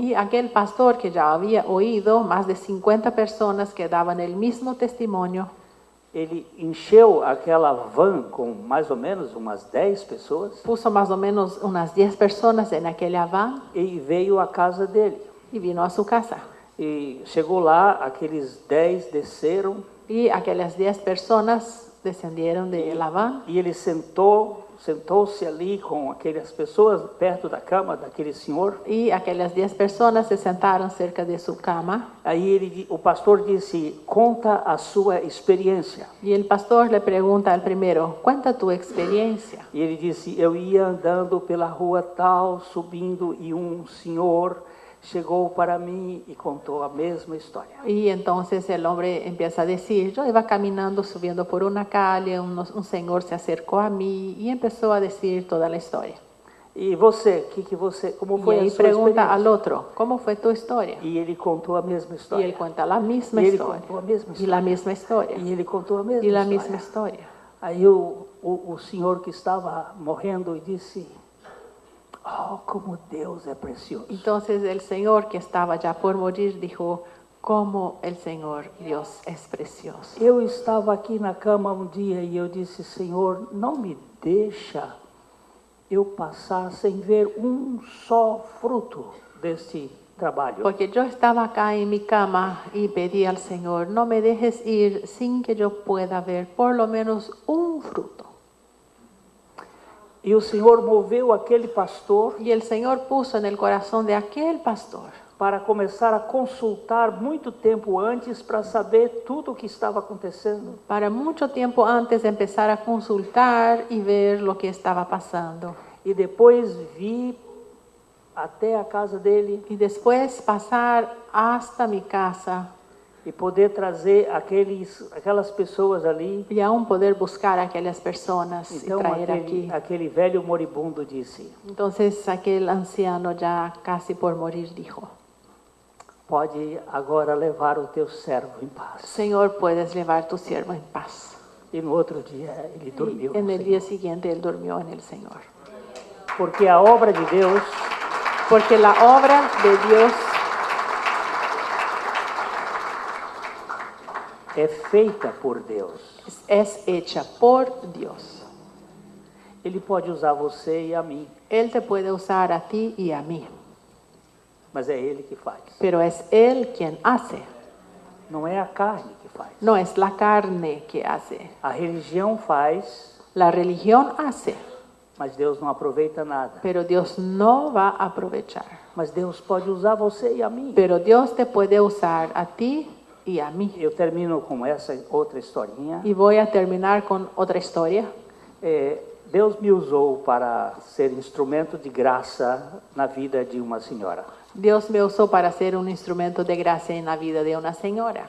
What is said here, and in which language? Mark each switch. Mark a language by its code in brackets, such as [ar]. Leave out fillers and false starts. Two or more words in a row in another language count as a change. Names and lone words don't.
[es] Y aquel pastor que ya había oído más de 50 personas que daban el mismo testimonio, [pt] ele encheu aquela van com mais ou menos umas 10 pessoas [es] puso más o menos unas 10 personas en aquella van [pt] e veio à casa dele. [es] y vino a su casa. [pt] E chegou lá, aqueles 10 desceram [es] Y aquellas 10 personas descendieron de la van [pt] e ele sentou sentou-se ali com aquelas pessoas perto da cama daquele senhor. [es] Y aquellas 10 personas se sentaron cerca de su cama. [pt] Aí o pastor disse: conta a sua experiência. [es] Y el pastor le pregunta al primero, cuenta tu experiencia. [pt] E ele disse: eu ia andando pela rua tal, subindo, e um senhor chegou para mim e contou a mesma história. [es] Y entonces el hombre empieza a decir, yo iba caminando, subiendo por una calle, un señor se acercó a mí y empezó a decir toda la historia. [pt] E você, como [es] Y [pt] foi [es] ahí [pt] a sua [es] pregunta al [pt] experiência? [es] otro, ¿cómo fue tu historia? [pt] E ele contou a mesma [es] Y [pt] história. [es] él cuenta la misma [pt] E ele [es] historia. [pt] contou a mesma [es] Y [pt] história. [es] la misma historia. [pt] E ele contou a mesma [es] Y la [pt] história. [es] misma historia. [pt] Aí o senhor que estava morrendo disse: oh, como Deus é precioso. [es] Entonces el Señor que estaba ya por morir dijo, cómo el Señor Dios es precioso. [pt] Eu estava aqui na cama um dia e eu disse: Senhor, não me deixa eu passar sem ver um só fruto deste trabalho. [es] Porque yo estaba acá en mi cama y pedí al Señor, no me dejes ir sin que yo pueda ver por lo menos un fruto. [pt] E o Senhor moveu aquele pastor [es] Y el Señor puso en el corazón de aquel pastor [pt] para começar a consultar muito tempo antes para saber tudo o que estava acontecendo. [es] para mucho tiempo antes de empezar a consultar y ver lo que estaba pasando. [pt] E depois vi até a casa dele [es] Y después pasar hasta mi casa [pt] e poder trazer aquelas pessoas ali. [es] y aún poder buscar a aquellas personas y [pt] Então [es] traer aquí. [pt] aquele velho moribundo disse: [es] Entonces aquel anciano ya casi por morir dijo, [pt] pode agora levar o teu servo em paz. [es] Señor, puedes llevar tu siervo en paz. [pt] E no outro dia ele dormiu. [es] Y en [pt] no [es] el [pt] Senhor. [es] día siguiente él durmió en el Señor. [pt] Porque a obra de Deus [es] Porque la obra de Dios [pt] é feita por Deus. [es] es hecha por Dios. [pt] Ele pode usar você e a mim, [es] Él te puede usar a ti y a mí, [pt] mas é Ele que faz. [es] pero es Él quien hace. [pt] Não é a carne que faz. [es] No es la carne que hace. [pt] A religião faz, [es] La religión hace, [pt] mas Deus não aproveita nada. [es] pero Dios no va a aprovechar. [pt] Mas Deus pode usar você e a mim. [es] Pero Dios te puede usar a ti y a mí. [pt] Eu termino com essa outra historinha. [es] Y voy a terminar con otra historia. [pt] Deus me usou para ser instrumento de graça na vida de uma senhora. [es] Dios me usó para ser un instrumento de gracia en la vida de una señora.